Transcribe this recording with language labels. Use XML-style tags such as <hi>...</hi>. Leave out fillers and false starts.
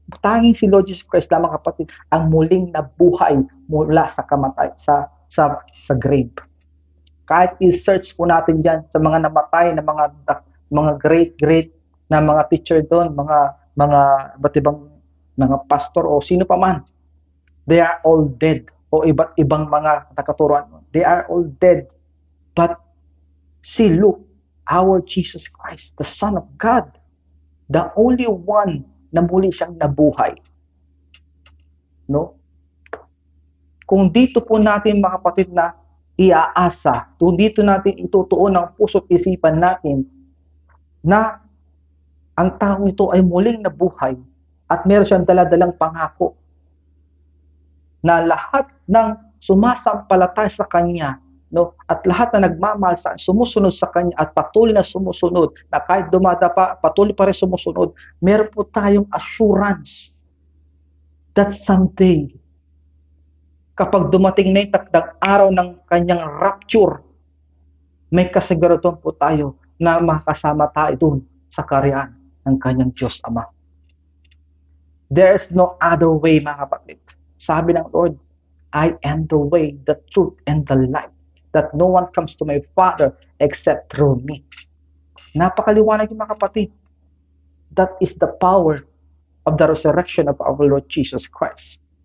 <tl>Tanging si Lord Jesus Christ lamang, kapatid, ang muling nabuhay mula sa kamatay, sa grave. Kahit i-search po natin dyan sa mga namatay na mga great na mga teacher doon, mga iba't ibang mga pastor o sino pa man,</tl> <en>they are all dead.</en> <tl>O iba't ibang mga nakaturuan,</tl> <en>they are all dead. But see, look, our Jesus Christ, the Son of God, The only one</en> <tl>na muli siyang nabuhay. No? Kung dito po natin mga kapatid na iaasa, kung dito natin itutuon ang puso't isipan natin na ang taong ito ay muling nabuhay at meron siyang daladalang pangako na lahat ng sumasampalatay sa Kanya, no, at lahat na nagmamahal sa sumusunod sa Kanya at patuloy na sumusunod, na kahit dumadapa, patuloy pa rin sumusunod, meron po tayong assurance</tl> <en>that someday,</en> <tl>kapag dumating na yung takdang araw ng Kanyang rapture, may kasiguraduhan po tayo na makasama tayo doon sa karyaan ng Kanyang Diyos Ama.</tl> <en>There is no other way,</en> <tl>mga kapatid. Sabi ng Lord,</tl> <en>I am the way, the truth, and the life, that no one comes to my Father except through me.</en> <tl>Napakaliwanag yung mga kapatid.</tl> <en>That is the power of the resurrection of our Lord Jesus Christ.</en>